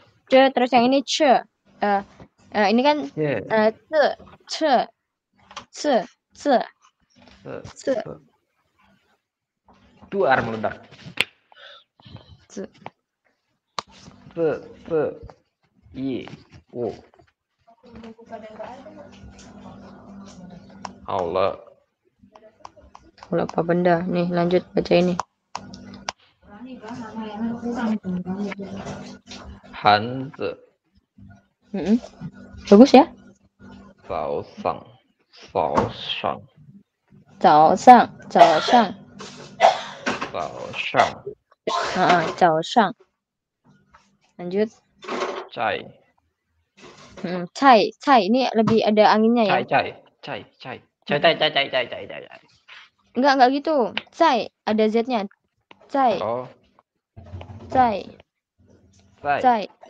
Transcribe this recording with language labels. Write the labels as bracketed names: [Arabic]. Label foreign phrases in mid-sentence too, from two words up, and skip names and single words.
[Indonesian] terus yang ini ce. Ini kan Ye. ce, ce, ce, ce, Duar meledak. ce. Ye. Wo. Allah. Kalau apa benda? Nih lanjut baca ini. Hanzi. Bagus ya. [Chinese] 早上。早上。早上，早上。早上。早上。Lanjut. Cai. [Indonesian] Cai ini lebih ada anginnya ya. [Chinese] Cai. [Indonesian] Enggak gitu. Cai ada Z-nya. Cai. Oh. [Chinese] Cai. Cai.